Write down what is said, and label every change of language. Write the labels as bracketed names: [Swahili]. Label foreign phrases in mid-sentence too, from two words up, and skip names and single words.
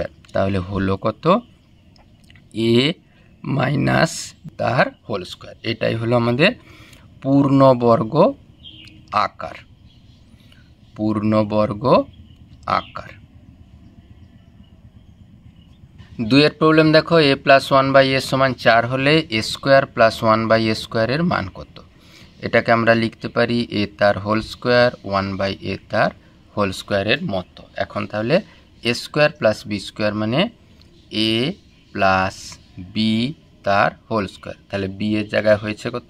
[Bangla] তাহলে হলো কত? a মাইনাস তার [English] whole square. [Bangla] এটাই হলো আমাদের পূর্ণবর্গ আকার। 2 প্রবলেম দেখো, a + 1/a = 4 হলে a² + 1/a² এর মান কত? এটাকে আমরা লিখতে পারি a তার [English] whole square [Bangla] 1/a তার হোল স্কোয়ারের মতো। এখন তাহলে a² + b² মানে a + b তার [English] whole square, [Bangla] তাহলে b এর জায়গায় হয়েছে কত?